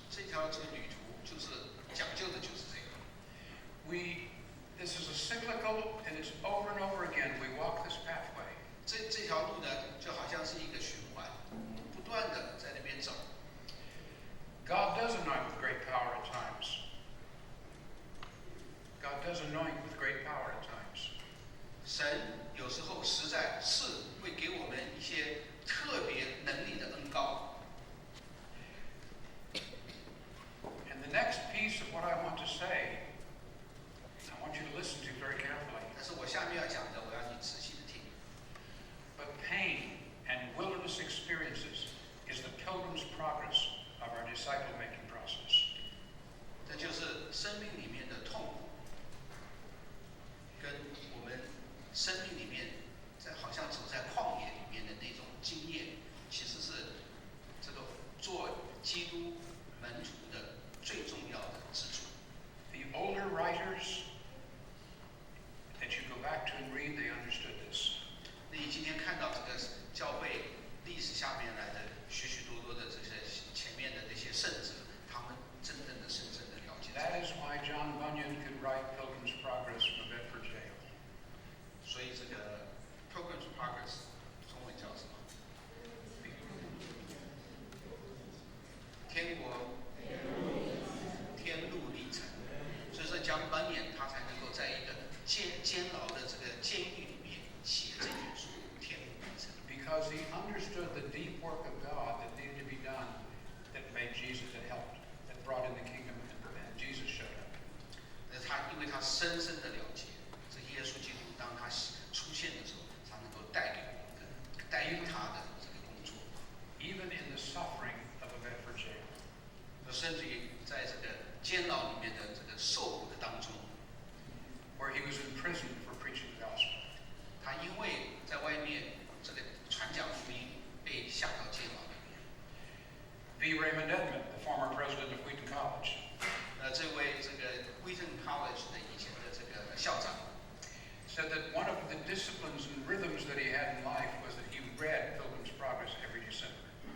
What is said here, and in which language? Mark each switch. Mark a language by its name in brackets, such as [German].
[Chinese] 条这个旅途就是讲究的就是这个。 [English] This is a cyclical, and it's over and over again. We walk this pathway. [Chinese] 这条路呢，就好像是一个循环，不断的在那边走。 [English] God does anoint with great power at times. God does anoint with great power at times. [Chinese] 神有时候实在是会给我们一些特别能力的恩膏。 [English] And the next piece of what I want to say, I want you to listen to very carefully. [Chinese] 但是我下面要讲的，我要你仔细的听。 [English] But pain and wilderness experiences is the pilgrim's progress of our disciple-making process. [Chinese] 这就是生命里面的痛苦，跟我们生命里面好像走在旷野里面的那种经验，其实是这个做基督门徒的最重要的支柱。 [English] The older writers that you go back to and read, they understood this. [Chinese] 那你今天看到这个教会历史下面来的许许多多的这些前面的这些圣者，他们真正的深深的了解。 [English] That is why John Bunyan could write Pilgrim's Progress from Bedford Jail. [Chinese] 所以这个 Pilgrim's Progress 中文叫什么？天国天路历程。所以说John Bunyan他才能够在一个监牢的这个监狱里面写这本书《天路历程》。 [English] Because he understood the deep work of God that needed to be done, that made Jesus, that helped, that brought in the kingdom, and Jesus showed up. [Chinese] 因为他深深的了解这耶稣基督，当他出现的时候，他能够带给我们的，带领他的这个工作。 [English] Even in the suffering of a Bedford jail. [Chinese] 甚至于在这个监牢里面的这个受苦的当中 [English] ，where he was imprisoned for preaching the gospel. [Chinese] 他因为在外面这个传讲福音，被下到监牢里面。 [English] V. Raymond Edmond, the former president of Wheaton College. [Chinese] 这位这个 Wheaton College 的以前的这个校长 [English] said that one of the disciplines and rhythms that he had in life was that he read Pilgrim's Progress every December.